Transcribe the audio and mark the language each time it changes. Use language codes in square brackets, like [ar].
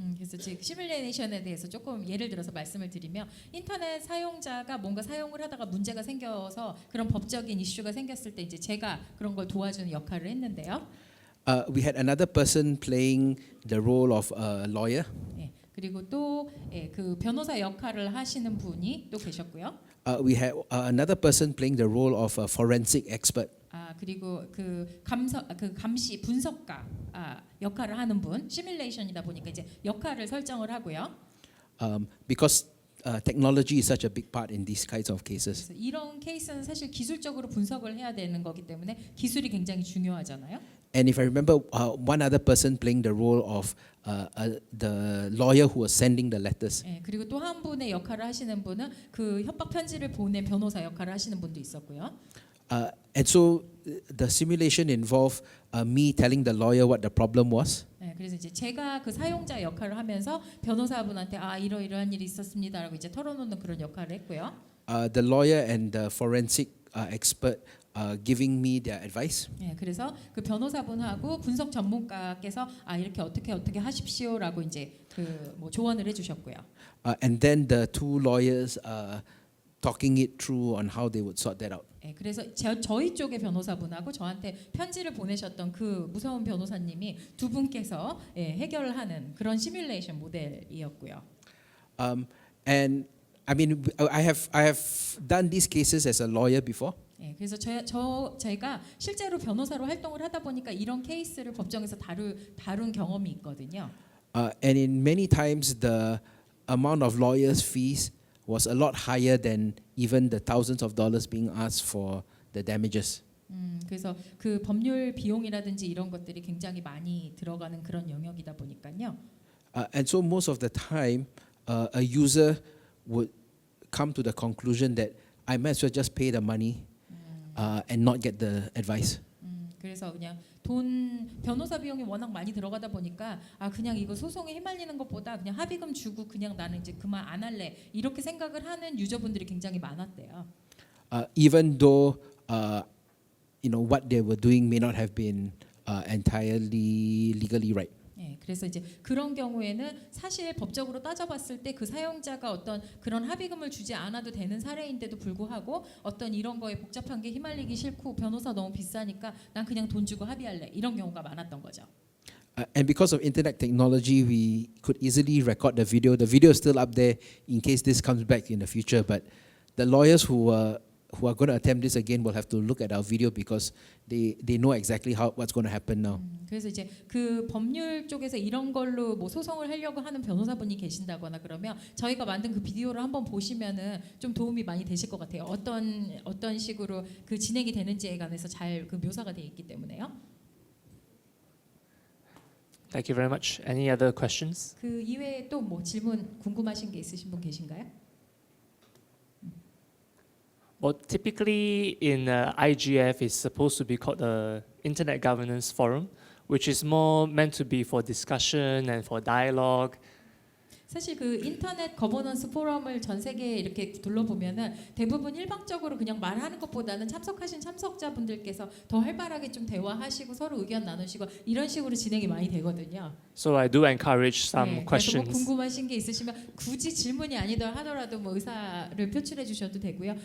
[ko] 그래서 즉 시뮬레이션에 대해서 조금 예를 들어서 말씀을 드리면 인터넷 사용자가 뭔가 사용을 하다가 문제가 생겨서 그런 법적인 이슈가 생겼을 때 이제 제가 그런 걸 도와주는 역할을 했는데요. [en] We had another person playing the role of a lawyer. [ko] 예, 그리고 또 그 변호사 역할을 하시는 분이 또 계셨고요. [en] We had another person playing the role of a forensic expert. [ko] 그리고 그 감시 분석가 역할을 하는 분 시뮬레이션이다 보니까 이제 역할을 설정을 하고요. [en] Because technology is such a big part in these kinds of cases. [ko] 그래서 이런 케이스는 사실 기술적으로 분석을 해야 되는 거기 때문에 기술이 굉장히 중요하잖아요. [en] And if I remember, one other person playing the role of the lawyer who was sending the letters. [ko] 예, 그리고 또 한 분의 역할을 하시는 분은 그 협박 편지를 보낸 변호사 역할을 하시는 분도 있었고요. [en] And so the simulation involved me telling the lawyer what the problem was. [ko] 예, 그래서 이제 제가 그 사용자 역할을 하면서 변호사분한테 이러이러한 일이 있었습니다라고 이제 털어놓는 그런 역할을 했고요. [en] The lawyer and the forensic expert giving me their advice. [ko] 예, 그래서 그 변호사분하고 분석 전문가께서 이렇게 어떻게 하십시오라고 이제 그 뭐 조언을 해주셨고요. [en] And then the two lawyers talking it through on how they would sort that out. [ko] 예, 그래서 저희 쪽의 변호사분하고 저한테 편지를 보내셨던 그 무서운 변호사님이 두 분께서 해결을 하는 그런 시뮬레이션 모델이었고요. [en] And I mean, I have done these cases as a lawyer before. [ko] 예, 그래서 제가 실제로 변호사로 활동을 하다 보니까 이런 케이스를 법정에서 다룬 경험이 있거든요. [en] And in many times the amount of lawyers' fees was a lot higher than even the thousands of dollars being asked for the damages. [ko] 그래서 그 법률 비용이라든지 이런 것들이 굉장히 많이 들어가는 그런 영역이다 보니까요. [en] And so most of the time, a user would come to the conclusion that I might as well just pay the money and not get the advice. [ko] 그래서 그냥 변호사 비용이 워낙 많이 들어가다 보니까 그냥 이거 소송에 휘말리는 것보다 그냥 합의금 주고 그냥 나는 이제 그만 안 할래 이렇게 생각을 하는 유저분들이 굉장히 많았대요. [en] Even though what they were doing may not have been entirely legally right. [ko] 예, 그래서 이제 그런 경우에는 사실 법적으로 따져봤을 때 그 사용자가 어떤 그런 합의금을 주지 않아도 되는 사례인데도 불구하고 어떤 이런 거에 복잡한 게 휘말리기 싫고 변호사 너무 비싸니까 난 그냥 돈 주고 합의할래 이런 경우가 많았던 거죠. [en] And because of internet technology, we could easily record the video. The video is still up there in case this comes back in the future. But the lawyers who are going to attempt this again will have to look at our video because they know exactly what's going to happen now. [ko] 그래서 이제 그 법률 쪽에서 이런 걸로 뭐 소송을 하려고 하는 변호사분이 계신다거나 그러면 저희가 만든 그 비디오를 한번 보시면은 좀 도움이 많이 되실 것 같아요. 어떤 식으로 그 진행이 되는지에 관해서 잘 그 묘사가 되어 있기 때문에요. [en] Thank you very much. Any other questions? [ko] 그 이외에 또 뭐 질문 궁금하신 게 있으신 분 계신가요? [en] Well, typically in IGF, it's supposed to be called the Internet Governance Forum, which is more meant to be for discussion and for dialogue. [ko] 사실 그 인터넷 거버넌스 포럼을 전 세계에 이렇게 둘러보면은 대부분 일방적으로 그냥 말하는 것보다는 참석하신 참석자분들께서 더 활발하게 좀 대화하시고 서로 의견 나누시고 이런 식으로 진행이 많이 되거든요. [en] So I do encourage some [ko] 네, 그래서 뭐 [en] questions. [ko] 궁금하신 게 있으시면 굳이 질문이 아니더라 하더라도 뭐 의사를 표출해 주셔도 되고요.